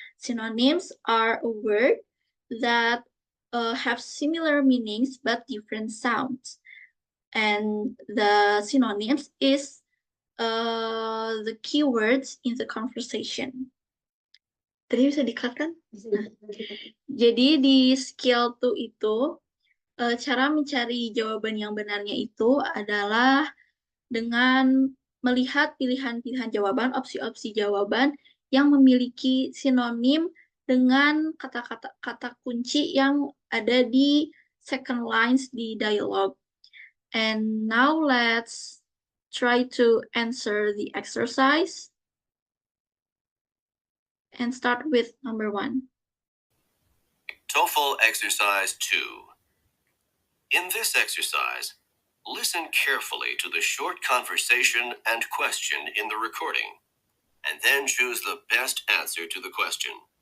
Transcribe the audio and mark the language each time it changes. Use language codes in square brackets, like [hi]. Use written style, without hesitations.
[en] Synonyms are a word that have similar meanings but different sounds. And the synonyms is the keywords in the conversation. [id] Tadi bisa di-cut kan? Jadi di skill 2 itu, cara mencari jawaban yang benarnya itu adalah dengan melihat pilihan-pilihan jawaban, opsi-opsi jawaban yang memiliki sinonim dengan kata kunci yang ada di [en] second lines [id] di dialogue. [en] And now let's try to answer the exercise. And start with number 1. TOEFL Exercise 2. In this exercise, listen carefully to the short conversation and question in the recording, and then choose the best answer to the question.